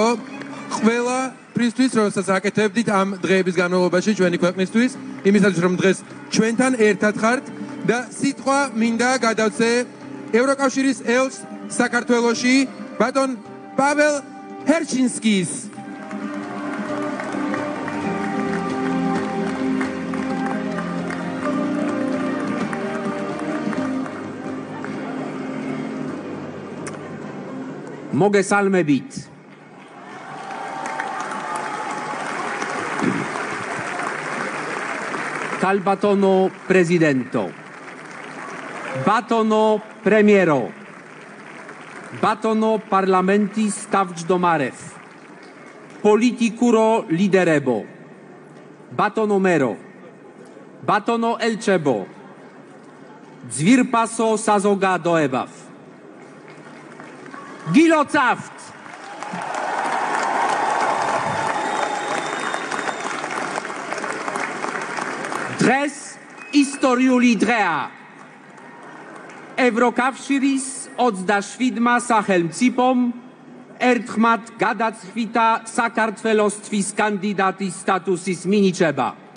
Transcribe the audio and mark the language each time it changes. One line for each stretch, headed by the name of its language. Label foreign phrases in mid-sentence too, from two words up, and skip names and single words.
Georgian: ყველა პრისთვის, რომელსაც აკეთებდით ამ დღეების განმავლობაში ჩვენი ქვეყნისთვის, იმისათვის რომ დღეს ჩვენთან ერთად ხართ და სიტყვა მინდა გადავცე ევროკავშირის ელჩს საქართველოში, ბატონ პაվել ჰერჩინსკის. მოგესალმებით. ქალბატონო პრეზიდენტო, ბატონო პრემიერო, ბატონო პარლამენტის თავმჯდომარევ, პოლიტიკურო ლიდერებო, ბატონო მერო, ბატონო ელჩებო, ძვირფასო საზოგადოებავ, გილოცავთ. დღეს ისტორიული დღეა. ევროკავშირის 27-მა სახელმწიფომ ერთხმად გადაწყვიტა საქართველოსთვის კანდიდატის სტატუსის მინიჭება.